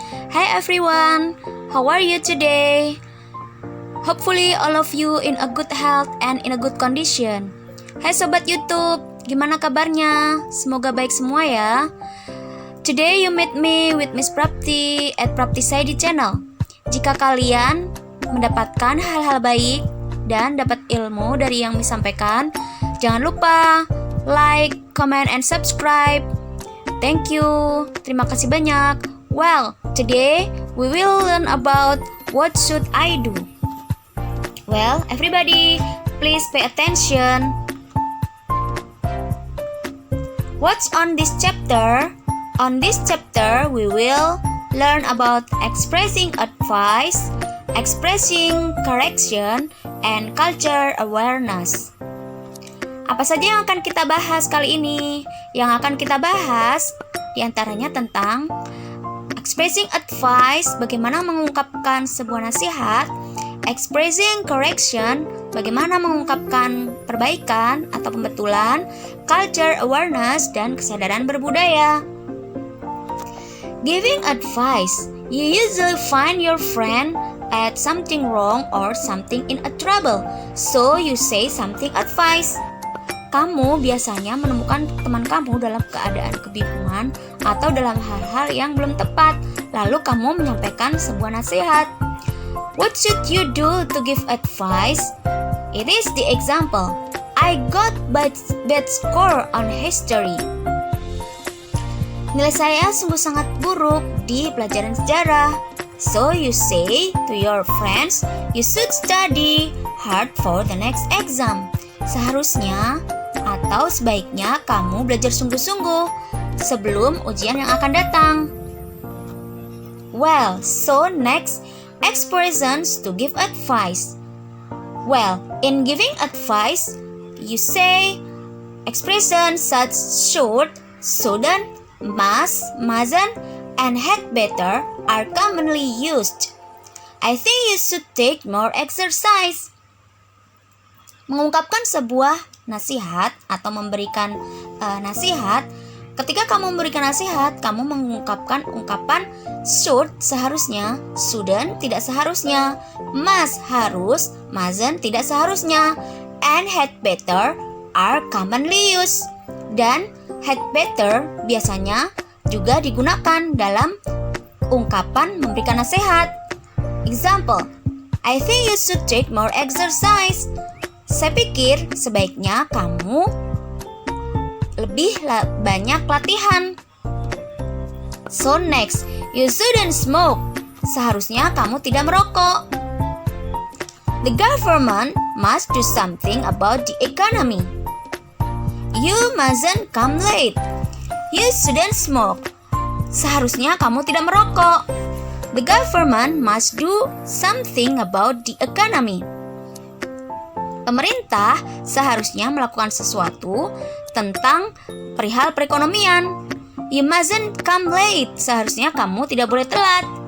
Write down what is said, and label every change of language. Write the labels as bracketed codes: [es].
[en] Hi everyone, how are you today? Hopefully all of you in a good health and in a good condition. [id] Hai sobat YouTube, gimana kabarnya? Semoga baik semua ya. [en] Today you meet me with Miss Prapti at Prapti Saidi channel. [id] Jika kalian mendapatkan hal-hal baik dan dapat ilmu dari yang disampaikan, jangan lupa [en] like, comment, and subscribe. Thank you. [id] Terima kasih banyak. [en] Well, today we will learn about what should I do. Well, everybody, please pay attention. What's on this chapter? On this chapter, we will learn about expressing advice, expressing correction, and culture awareness. [id] Apa saja yang akan kita bahas kali ini? Yang akan kita bahas diantaranya tentang expressing advice, bagaimana mengungkapkan sebuah nasihat, expressing correction, bagaimana mengungkapkan perbaikan atau pembetulan, culture awareness, dan kesadaran berbudaya. [en] Giving advice, you usually find your friend at something wrong or something in a trouble, so you say something advice. [id] Kamu biasanya menemukan teman kamu dalam keadaan kebingungan atau dalam hal-hal yang belum tepat, lalu kamu menyampaikan sebuah nasihat. [en] What should you do to give advice? It is the example. I got bad score on history. [id] Nilai saya sungguh sangat buruk di pelajaran sejarah. [en] So you say to your friends, you should study hard for the next exam. [id] Seharusnya atau sebaiknya kamu belajar sungguh-sungguh sebelum ujian yang akan datang. [en] Well, so next, expressions to give advice. Well, in giving advice, you say expressions such should, shouldn't, must, mustn't, and had better are commonly used. I think you should take more exercise. [id] Mengungkapkan sebuah nasihat atau memberikan nasihat. Ketika kamu memberikan nasihat, kamu mengungkapkan ungkapan should seharusnya, shouldn't tidak seharusnya, must harus, mustn't tidak seharusnya, [en] and had better are commonly used. [id] Dan had better biasanya juga digunakan dalam ungkapan memberikan nasihat. [en] Example, I think you should take more exercise. [id] Saya pikir sebaiknya kamu lebih banyak latihan. [en] So next, you shouldn't smoke. [id] Seharusnya kamu tidak merokok. [en] The government must do something about the economy. You mustn't come late. You shouldn't smoke. [id] Seharusnya kamu tidak merokok. [en] The government must do something about the economy. [id] Pemerintah seharusnya melakukan sesuatu tentang perihal perekonomian. [en] You mustn't come late. [id] Seharusnya kamu tidak boleh telat.